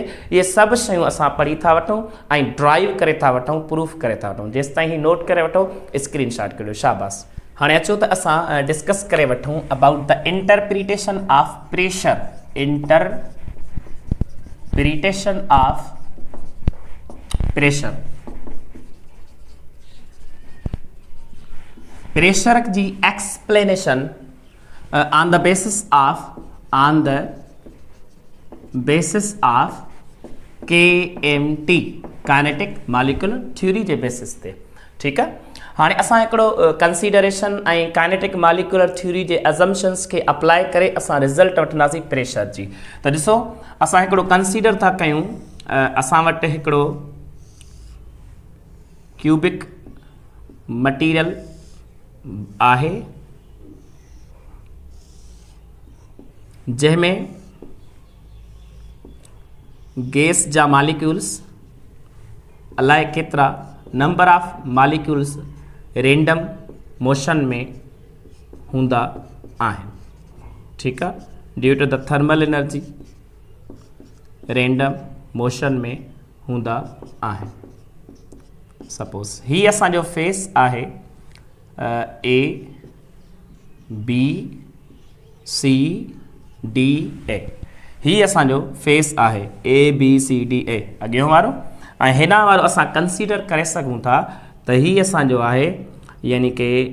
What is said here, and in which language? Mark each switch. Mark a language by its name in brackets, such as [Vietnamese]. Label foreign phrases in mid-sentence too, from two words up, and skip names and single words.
[Sindhi] इहे सभु शयूं असां पढ़ी था वठूं ऐं ड्राइव करे था वठूं, प्रूफ करे था वठूं। जेसि ताईं हीउ नोट करे वठो, [English] screen shot [Sindhi] करियो, शाबाश। हाणे अचो त असां डिस्कस करे वठूं [English] about the interpretation of pressure, interpretation of pressure. pressure जी explanation on the basis of KMT kinetic molecular theory [Sindhi] जे बेसिस ते। ठीकु आहे, हाणे असां हिकिड़ो कंसीडरेशन ऐं [English] kinetic molecular theory [Sindhi] जे अज़म्पशन्स खे अप्लाई करे असां रिज़ल्ट वठंदासीं प्रेशर जी। त ॾिसो असां हिकिड़ो कंसीडर था कयूं, असां वटि हिकिड़ो [English] cubic material [Sindhi] आहे जंहिंमें गैस जा मॉलिक्यूल्स अलाए केतिरा [English] number of molecules random motion [Sindhi] में हूंदा आहिनि। ठीकु आहे, [English] due to the thermal energy random motion [Sindhi] में हूंदा आहिनि। सपोज ही असांजो फेस आहे A B C D A, ही असांजो फेस आहे A B C D A अॻियों वारो, ऐं हिना वारो असां कंसीडर करे सघूं था त ही असांजो आहे [Hindi] यानी कि